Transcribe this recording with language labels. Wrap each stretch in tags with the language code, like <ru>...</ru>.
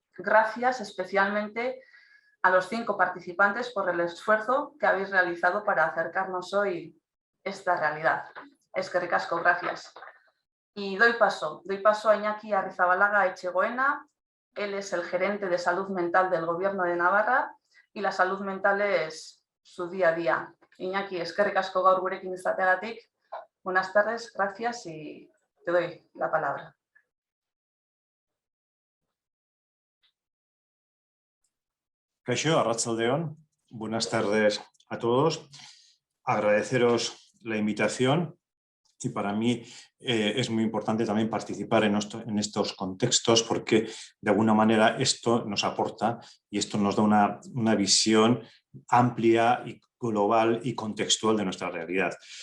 <es>Gracias especialmente a los 5 participantes por el esfuerzo que habéis realizado para acercarnos hoy esta realidad.</es> <eu>Eskerrik asko,</eu> <es>gracias. Y doy paso a Iñaki Arrizabalaga Etxegoena. Él es el gerente de salud mental del Gobierno de Navarra y la salud mental es su día a día.</es> <eu>Iñaki, eskerrik asko gaur gurekin izateagatik.</eu> <es>Buenas tardes, gracias y te doy la palabra.</es> <eu>Kaixo, arratsaldeon.</eu> <es>Buenas tardes a todos. Agradeceros la invitación y para mí es muy importante también participar en estos contextos porque de alguna manera esto nos aporta y esto nos da una visión amplia y global y contextual de nuestra realidad.</es>